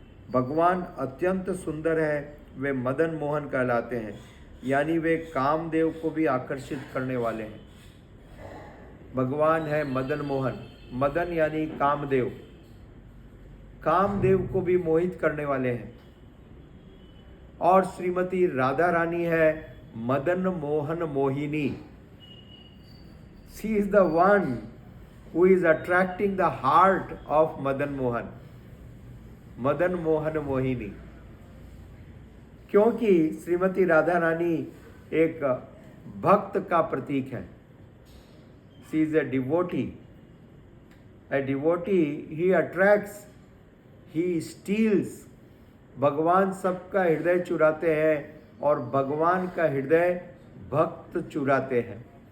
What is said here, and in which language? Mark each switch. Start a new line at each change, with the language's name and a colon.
Hindi: भगवान अत्यंत सुंदर है, वे मदन मोहन कहलाते हैं, यानी वे कामदेव को भी आकर्षित करने वाले हैं। भगवान है मदन मोहन, मदन यानी कामदेव, कामदेव को भी मोहित करने वाले हैं। और श्रीमती राधा रानी है Madan Mohan Mohini.
English: She is the one who is attracting the heart of Madan Mohan, Madan Mohan Mohini.
Hindi: क्योंकि श्रीमती राधा रानी एक भक्त का प्रतीक है।
English: She is a devotee. A devotee he attracts, he steals.
Hindi: भगवान सबका हृदय चुराते हैं और भगवान का हृदय भक्त चुराते हैं।